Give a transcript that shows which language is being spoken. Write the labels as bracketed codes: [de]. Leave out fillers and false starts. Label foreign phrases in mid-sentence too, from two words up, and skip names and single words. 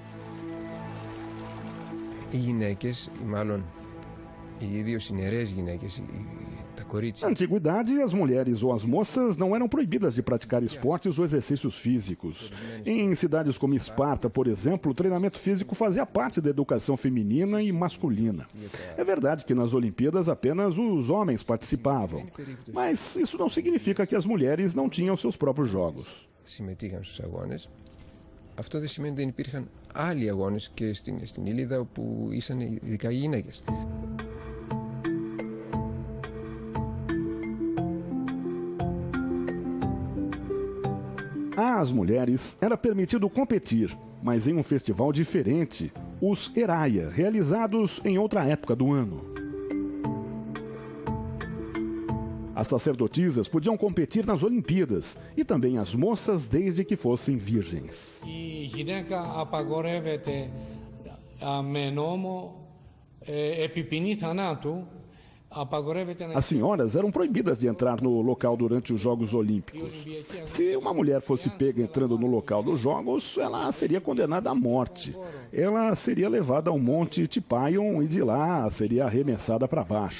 [pt] Na antiguidade, as mulheres ou as moças não eram proibidas de praticar esportes ou exercícios físicos. Em cidades como Esparta, por exemplo, o treinamento físico fazia parte da educação feminina e masculina. É verdade que nas Olimpíadas apenas os homens participavam, mas isso não significa que as mulheres não tinham seus próprios jogos. [el] Αυτό δεν σημαίνει ότι δεν υπήρχαν άλλοι αγώνες και στην Ήλιδα όπου ήσαν ειδικά οι γυναίκες. [pt] Às mulheres era permitido competir, mas em um festival diferente, os Eraia, realizados em outra época do ano. As sacerdotisas podiam competir nas Olimpíadas e também as moças desde que fossem virgens. [el] Η γυναίκα απαγορεύεται με νόμο επί ποινή θανάτου. [pt] As senhoras eram proibidas de entrar no local durante os Jogos Olímpicos. Se uma mulher fosse pega entrando no local dos Jogos, ela seria condenada à morte. Ela seria levada ao Monte Tipaion e de lá seria arremessada para baixo.